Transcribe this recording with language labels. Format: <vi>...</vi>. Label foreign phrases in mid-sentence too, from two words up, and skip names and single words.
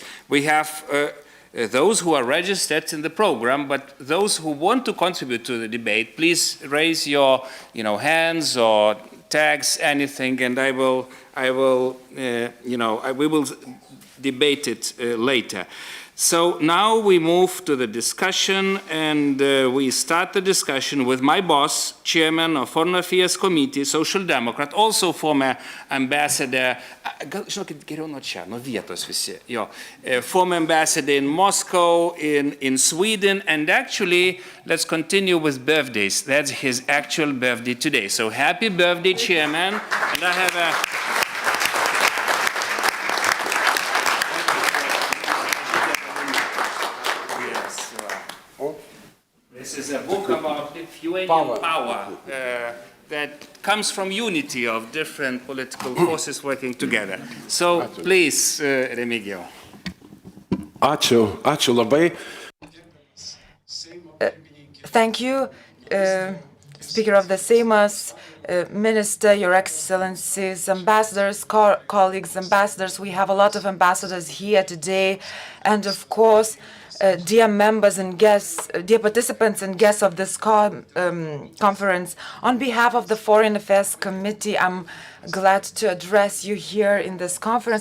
<en>We have those who are registered in the program, but those who want to contribute to the debate, please raise your hands or tags, anything, and we will debate it later. So now we move to the discussion, and we start the discussion with my boss, chairman of Foreign Affairs Committee, Social Democrat, also former ambassador,</en> <lt>žinokit, geriau nuo čia, nuo vietos visi,</lt> <en>former ambassador in Moscow, in Sweden, and actually, let's continue with birthdays. That's his actual birthday today. So happy birthday, chairman, and I have a... This is a book about Lithuanian power that comes from unity of different political forces working together. So, please,</en> <lt>Remigijau. Ačiū labai.</lt> <en>Thank you, Speaker of the Seimas, Minister, Your Excellencies, ambassadors, colleagues, ambassadors. We have a lot of ambassadors here today, and of course, dear members and guests, dear participants and guests of this conference, on behalf of the Foreign Affairs Committee, I'm glad to address you here in this conference.</en>